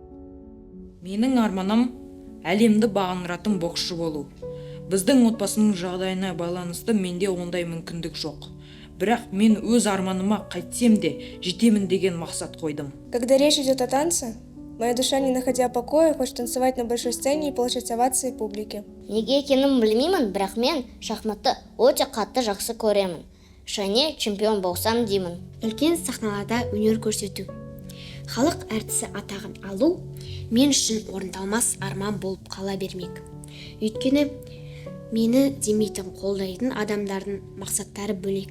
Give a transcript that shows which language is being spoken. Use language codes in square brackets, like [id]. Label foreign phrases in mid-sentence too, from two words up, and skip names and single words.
[kk] Менің арманым әлемді бағындыратын боксшы болу. Біздің отбасының жағдайына байланысты менде ондай мүмкіндік жоқ. Бірақ мен өз арманыма қайтсем де жетемін деген мақсат қойдым. [ru] Когда речь идет о танце, моя душа, не находя покоя, хочет танцевать на большой сцене и получать овации публики. [kk] Неге екенін білмеймін, бірақ мен шахматты өте қатты жақсы көремін. Және чемпион болсам деймін. Үлкен сахналарда өнер көрсету, халық әртісі атағын алу мен үшін орындалмас арман болып қала бермек. Өйткені мені демейтін, қолдайтын адамдардың мақсаттары бөлек.